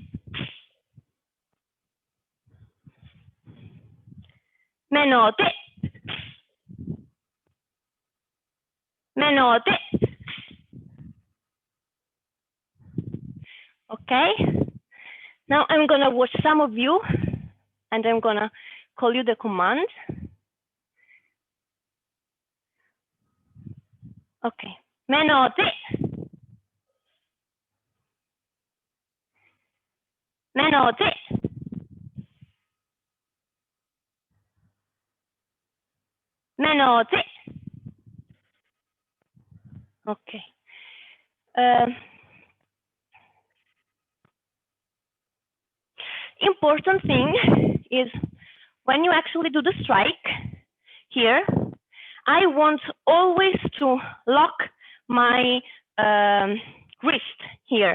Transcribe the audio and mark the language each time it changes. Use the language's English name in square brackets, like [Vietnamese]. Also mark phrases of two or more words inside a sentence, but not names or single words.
[English] Menote. Menote. Okay. Now I'm gonna watch some of you, and I'm gonna call you the command. Okay. Menote. Menote. Menote. Okay. Important thing is when you actually do the strike here, I want always to lock my wrist here.